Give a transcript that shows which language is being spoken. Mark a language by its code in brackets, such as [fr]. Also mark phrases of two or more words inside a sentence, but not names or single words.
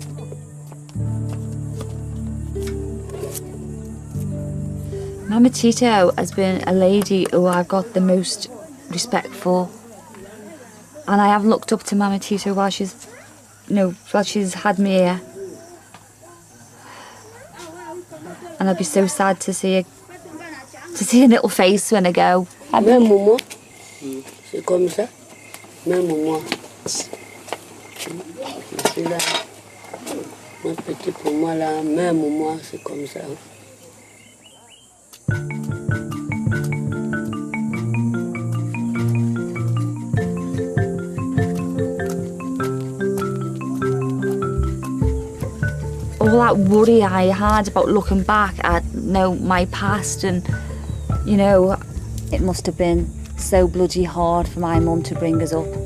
[en] Mama Tito has been a lady who I've got the most respect for, and I have looked up to Mama Tito while she's had me here, and I'd be so sad to see a little face when I go. [fr] Même moi, c'est comme ça. Même moi. C'est là. Mon petit pour moi là, même moi, c'est comme ça. [en] All that worry I had about looking back at my past, and it must have been so bloody hard for my mum to bring us up.